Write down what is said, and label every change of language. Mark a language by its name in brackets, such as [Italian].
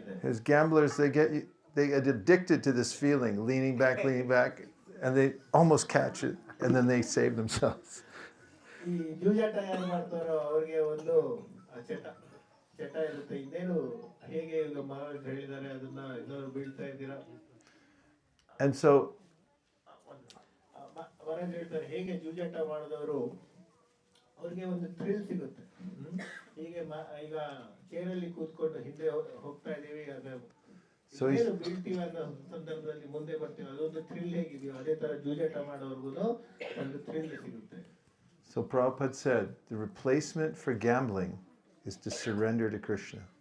[English] As gamblers, they get addicted to this feeling, leaning back, and they almost catch it, and then they save themselves. [Kannada] ಈ ಜೂಜಾಟ ಯಾರು ಮಾಡ್ತಾರೋ ಅವ್ರಿಗೆ ಒಂದು ಚಟ ಇರುತ್ತೆ, ಇನ್ನೇನು ಹೇಗೆ ಈಗ ಮಹಾರಾಜ್ ಹೇಳಿದ್ದಾರೆ ಅದನ್ನ ಇನ್ನೊಂದು ಬೀಳ್ತಾ ಇದ್ದೀರಾ. [English] And so [Kannada] ಮಹಾರಾಜ್ ಹೇಳ್ತಾರೆ, ಹೇಗೆ ಜೂಜಾಟ ಮಾಡಿದವರು ಅವ್ರಿಗೆ ಒಂದು ಥ್ರಿಲ್ ಸಿಗುತ್ತೆ. ಹೀಗೆ ಈಗ ಚೇರಲ್ಲಿ ಕೂತ್ಕೊಂಡು ಹಿಂದೆ ಹೋಗ್ತಾ ಇದೀವಿ, ಏನು ಬೀಳ್ತೀವಿ ಅನ್ನೋ ಸಂದರ್ಭದಲ್ಲಿ ಮುಂದೆ ಬರ್ತೀವಿ, ಅದೊಂದು ಥ್ರಿಲ್ ಹೇಗಿದೆಯೋ ಅದೇ ತರ ಜೂಜಾಟ ಮಾಡೋರ್ಗು ಒಂದು ಥ್ರಿಲ್ ಸಿಗುತ್ತೆ. [English] So Prabhupada said, the replacement for gambling is to surrender to Krishna.